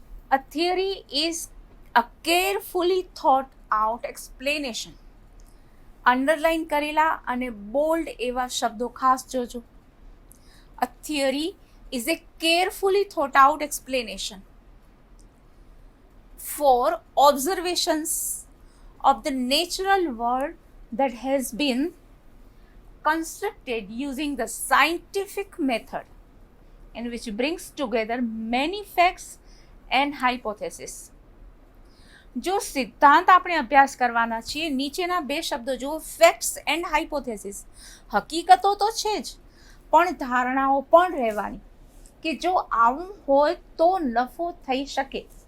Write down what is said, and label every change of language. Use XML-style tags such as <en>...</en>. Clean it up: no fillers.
<en>A theory is a carefully thought out explanation.</en> <gu>Underline કરેલા અને bold એવા શબ્દો ખાસ જોજો.</gu> <en>A theory is a carefully thought out explanation for observations of the natural world that has been constructed using the scientific method and which brings together many facts and hypotheses.</en> <gu>જો સિદ્ધાંત આપણે અભ્યાસ કરવાના છીએ, નીચેના 2 શબ્દો જો, ફેક્ટ્સ એન્ડ હાઇપોથેસિસ. હકીકતો તો છે જ, પણ ધારણાઓ પણ રહેવાની કે જો આવું હોય તો નફો થઈ શકે.</gu>